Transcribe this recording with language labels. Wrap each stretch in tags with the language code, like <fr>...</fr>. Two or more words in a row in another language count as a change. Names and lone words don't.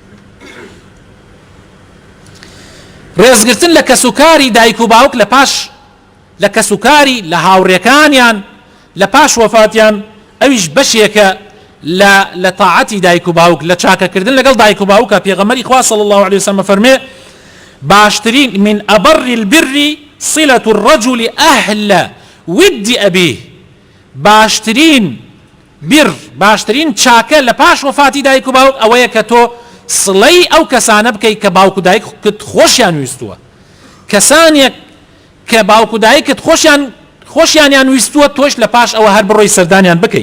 <ckb>ڕێزگرتن لە کەسوکاری دایک و باوک لە پاش لە کەسوکاری لە هاوڕێکانیان لە پاش وەفاتیان ئەویش بەشێکە لە تاعەتی دایک و باوک، لە چاکەکردن لەگەڵ دایک و باوکە. پێغەمبەری خوا</ckb> <ar>صلی الله عليه وسلم</ar> <ckb>فەرمێ باشترین</ckb> <ar>من ئەبەڕ البر صلة الرجل أهل ود أبيه،</ar> <ckb>باشترین بیر باشترین چاکە لە پاش وفاتی دایک و باوک ئەوەیە کە تۆ سڵەی ئەو کەسانە بکەیت کە باوک و دایکت خۆشیان ویستووە کەسانێک کە باوک و دایکت خۆشیانیان ویستووە تۆش لە پاش ئەوە هەر بڕۆی سەردانیان بکەیت.</ckb>